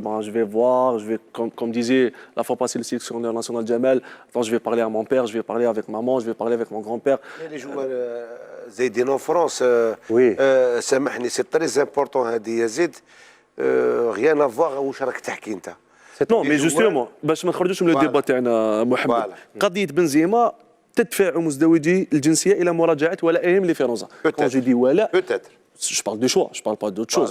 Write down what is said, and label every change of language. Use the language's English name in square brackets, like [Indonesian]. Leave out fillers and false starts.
[French] Bon, je vais voir, comme disait la fois passée le sélectionneur national Jamel, attends, je vais parler à mon père, je vais parler avec maman, je vais parler avec mon grand-père. Les joueurs زايدين en France, Oui. [Arabic] سامحني, [French] c'est très important [Arabic] هذه يا زيد, [French] rien à voir [Arabic] واش راك تحكي انت. [French] Non, mais justement, [Arabic] باش ما نخرجوش من الديبا تاعنا محمد. قضية بنزيما تدفع مزدوجي الجنسية إلى مراجعة ولائهم لفيروزا. [French] Quand je dis ولاء, Peut-être. je parle de choix, je parle pas d'autre chose.